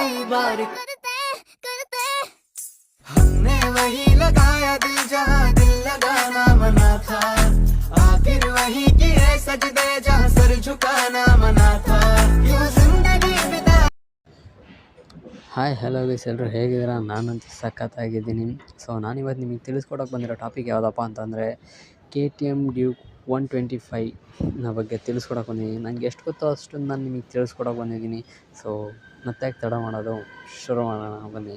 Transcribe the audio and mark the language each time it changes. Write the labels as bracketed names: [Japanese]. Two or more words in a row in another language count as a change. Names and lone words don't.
[Hindi] बार हमने वही लगाया दिल जहाँ दिल लगाना मना था आखिर वही किए सजदे जहाँ सर झुकाना मना था यूं जिंदगी बिता [English] hi hello guys, [Kannada] ಎಲ್ಲರೂ ಹೇಗಿದ್ದೀರಾ? ನಾನಂತೂ ಸಖತ್ತಾಗಿದ್ದೀನಿ. ಸೊ ನಾನಿವತ್ತು ನಿಮಗೆ ತಿಳಿಸ್ಕೊಡೋಕೆ ಬಂದಿರೋ ಟಾಪಿಕ್ ಯಾವುದಪ್ಪ ಅಂತಂದರೆ KTM ಡ್ಯೂಕ್ 125ನ ಬಗ್ಗೆ ತಿಳಿಸ್ಕೊಡೋಕೆ ಬಂದಿದ್ದೀನಿ. ನನಗೆ ಎಷ್ಟು ಗೊತ್ತೋ ಅಷ್ಟನ್ನು ನಾನು ನಿಮಗೆ ತಿಳಿಸ್ಕೊಡೋಕೆ ಬಂದಿದ್ದೀನಿ. ಸೊ ಮತ್ತೆ ತಡ ಮಾಡೋದು, ಶುರು ಮಾಡೋಣ ಬನ್ನಿ.